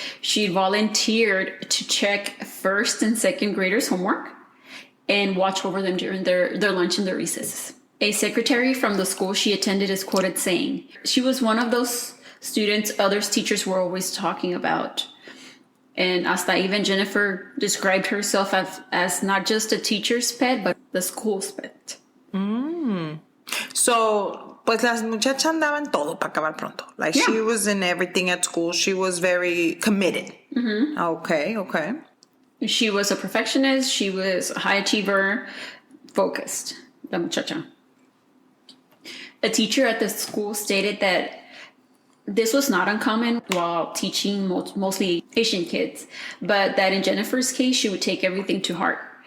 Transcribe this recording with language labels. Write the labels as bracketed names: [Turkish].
[English] She volunteered to check first and second graders' homework and watch over them during their lunch and their recesses. A secretary from the school she attended is quoted saying, she was one of those students others teachers were always talking about. And hasta even Jennifer described herself as not just a teacher's pet, but the school's pet. [Spanish] So, pues las muchachas andaban todo para acabar pronto. [English] Like, she was in everything at school. She was very committed. Okay. She was a perfectionist. She was a high achiever, focused, la muchacha. A teacher at the school stated that this was not uncommon while teaching mostly Asian kids, but that in Jennifer's case, she would take everything to heart.